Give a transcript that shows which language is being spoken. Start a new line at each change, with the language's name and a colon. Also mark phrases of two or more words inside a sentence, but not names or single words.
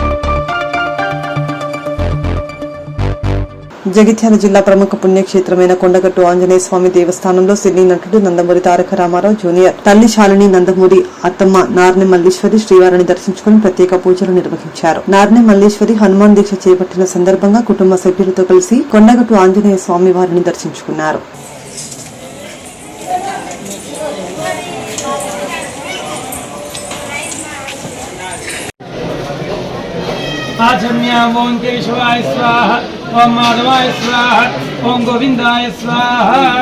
Telugu: జగిత్యాల జిల్లా ప్రముఖ పుణ్యక్షేత్రమైన కొండగట్టు ఆంజనేయ స్వామి దేవస్థానంలో సినీ నటుడు నందమూరి తారక రామారావు జూనియర్ తల్లి శాలిని నందమూరి అత్తమ్మ నార్నె మల్లీశ్వరి శ్రీవారిని దర్శించుకుని ప్రత్యేక పూజలు నిర్వహించారు. నార్నె మల్లీశ్వరి హనుమాన్ దీక్ష చేపట్టిన సందర్భంగా కుటుంబ సభ్యులతో కలిసి కొండగట్టు ఆంజనేయ స్వామి వారిని దర్శించుకున్నారు.
Sanskrit: ओं केशवाय स्वाहा, ओं माधवाय स्वाहा, ओं गोविंदाय स्वाहा.